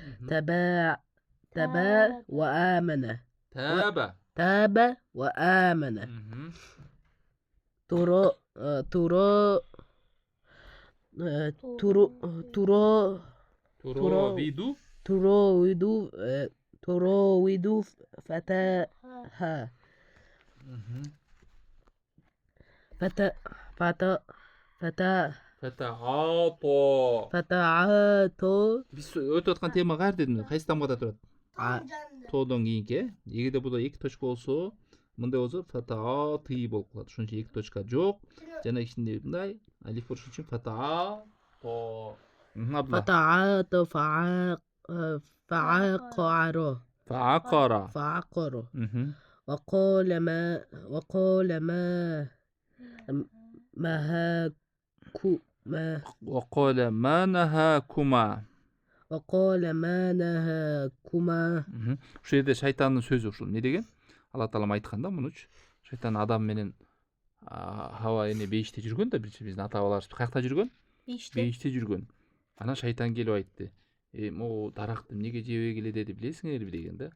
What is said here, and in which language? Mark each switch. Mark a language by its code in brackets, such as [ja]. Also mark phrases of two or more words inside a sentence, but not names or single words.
[ar] تاب وآمن تراود فتاها فتعاطى. [ky] Биз өтүп аткан тема кайер дедим? Кайсы тамгада турат? Тоодон кийинки. Эгерде буда эки точка болсо, мындай болсо фатааты болуп калат. Ошон үчүн эки точка жок. Жана ичинде мындай алиф бар, ошон үчүн фатаато. [ar] فتعاطى فعقر وقال ما نهاكما. [ky] Ушул жерде шайтандын сөзү ушул. Не деген? Алла Таалам айткан да мунучу. Шайтан Адам менен Хава эне бейиште жүргөн да, биздин ата бабаларыбыз каякта жүргөн? Бейиште жүргөн. Анан шайтан келип айтты. могу даракты эмнеге жебей келе деп билесиңерби деген да.